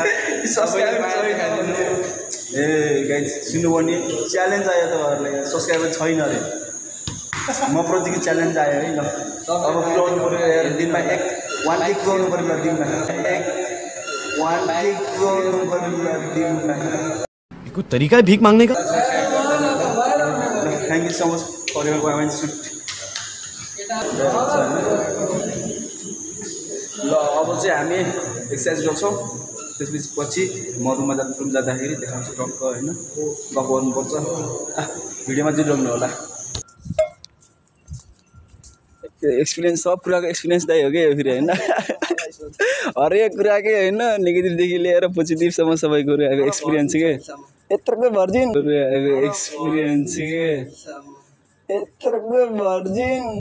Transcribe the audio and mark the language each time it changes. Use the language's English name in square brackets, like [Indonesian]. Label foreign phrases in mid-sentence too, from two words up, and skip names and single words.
[Nepali] सब्स्क्राइब गरिदिनु ए गाइस सुन्नु भने च्यालेन्ज आयो तपाईहरुलाई सब्स्क्राइबर छैन रे म प्रतिको च्यालेन्ज आयो है ल अब पुर्याउनु पर्यो यार दिनमा 1 क्लिक गर्नु पर्यो ल दिनमा 1 क्लिक गर्नु पर्यो ल दिनमा [Hindi] कोई तरीका है भीख मांगने का [English] Thank you so much for your comment [Nepali] शूट ल अब चाहिँ हामी एक्सर्साइज गर्छौं त्यसपछि म रुममा जाँदाखेरि देखाउँछु टक्क हैन गफ गर्नुपर्छ भिडियोमा जोडिनु होला त्यो एक्सपिरियन्स सब कुराको एक्सपिरियन्स दाइ हो क्या यो फेरि होइन हरेक कुराकै होइन नेगेटिभदेखि लिएर पोजिटिभसम्म सबै कुराको एक्सपिरियन्स के यत्रोको [English] virgin experience [Nepali] के यत्रोको भर्जिन